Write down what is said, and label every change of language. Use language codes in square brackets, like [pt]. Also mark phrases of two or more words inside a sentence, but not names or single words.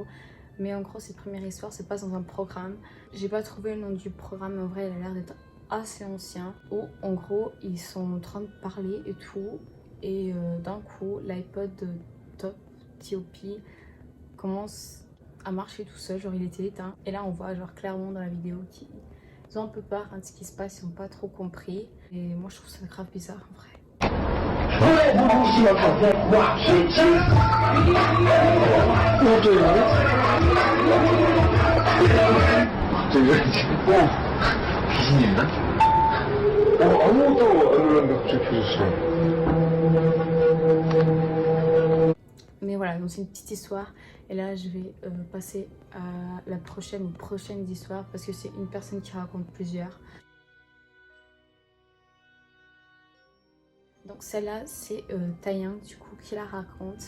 [fr] Mais en gros cette première histoire se passe dans un programme. J'ai pas trouvé le nom du programme, mais en vrai elle a l'air d'être assez ancien, où en gros ils sont en train de parler et tout, et d'un coup l'iPod de Top T.O.P commence à marcher tout seul, genre il était éteint, et là on voit genre clairement dans la vidéo qu'ils ont un peu peur de ce qui se passe, ils n'ont pas trop compris, et moi je trouve ça grave bizarre en vrai. [ko] 귀신이 있나? 아무것도 안 놀랐는데 갑자기 켜졌어. [fr] Mais voilà, donc c'est une petite histoire. Et là, je vais passer à la prochaine histoire, parce que c'est une personne qui raconte plusieurs. Donc celle-là, c'est Taeyang, du coup, qui la raconte.